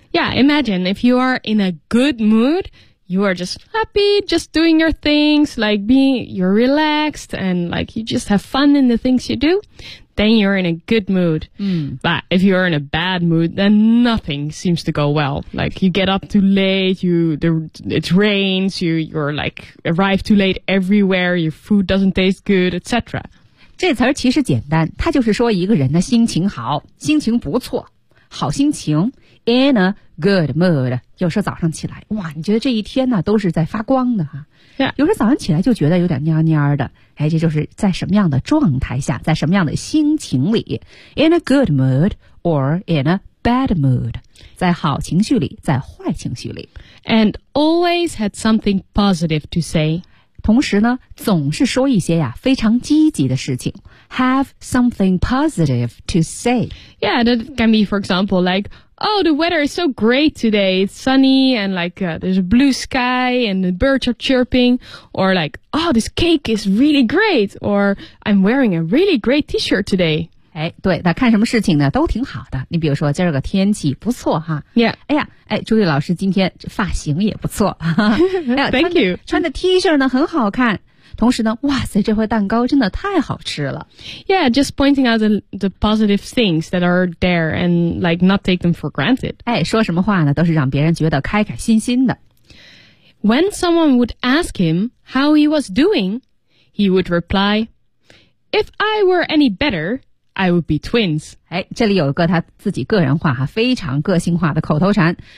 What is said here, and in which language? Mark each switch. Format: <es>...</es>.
<en>Yeah, imagine if you are in a good moodYou are just happy, just doing your things, like you're relaxed and like you just have fun in the things you do, then you're in a good mood.、 Mm. But if you're in a bad mood, then nothing seems to go well. Like you get up too late, it rains, you're like arrive too late everywhere, your food doesn't taste good, etc.</en> <zh>这词儿其实简单，它就是说一个人的心情好，心情不错。好心情</zh> <en>in a good mood</en> <zh>有时候早上起来哇你觉得这一天呢都是在发光的哈、</zh> <en>yeah.</en> <zh>有时候早上起来就觉得有点蔫蔫的哎，这就是在什么样的状态下在什么样的心情里</zh> <en>in a good mood or in a bad mood</en> <zh>在好情绪里在坏情绪里</zh> <en>and always had something positive to say</en> <zh>同时呢总是说一些呀非常积极的事情</zh> <en>Have something positive to say. Yeah, that can be, for example, like, Oh, the weather is so great today. It's sunny and like there's a blue sky and the birds are chirping. Or like, oh, this cake is really great. Or I'm wearing a really great t-shirt today.</en> <zh>哎，对，那看什么事情呢都挺好的。你比如说今儿个天气不错哈。</zh> <en>Yeah.</en> <zh>哎呀，哎，朱莉老师今天发型也不错。</zh> <en>Thank you.</en> <zh>穿的 t-shirt 呢很好看。同时呢，哇塞，这块蛋糕真的太好吃了。</zh> <en>Yeah, just pointing out the positive things that are there and like not take them for granted.</en> <zh>哎，说什么话呢，都是让别人觉得开开心心的。</zh> <en>When someone would ask him how he was doing, he would reply, If I were any better, I would be twins.</en> <zh>哎，这里有一个他自己个人化哈，非常个性化的口头禅。</zh>